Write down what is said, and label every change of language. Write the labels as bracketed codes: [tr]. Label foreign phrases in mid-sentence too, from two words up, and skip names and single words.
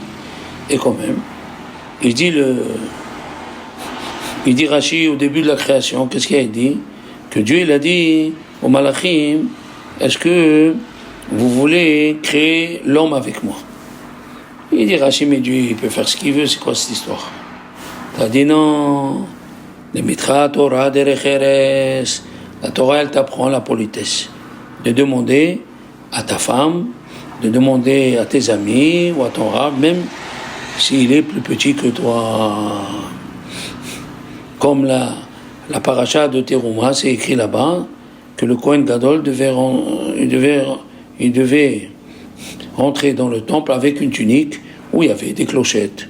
[fr] Et quand même, il dit Rashi au début de la création, qu'est-ce qu'il a dit? Que Dieu il a dit aux Malachim, est-ce que vous voulez créer l'homme avec moi? Il dit Rashi, mais Dieu il peut faire ce qu'il veut, c'est quoi cette histoire? Il a dit non, les mitra [he] תורה דרך ארץ, [fr] la Torah elle t'apprend la politesse, de demander à ta femme, de demander à tes amis ou à ton rab, même s'il est plus petit que toi. Comme la paracha de Teruma, c'est écrit là-bas que le Kohen Gadol devait rentrer dans le temple avec une tunique où il y avait des clochettes.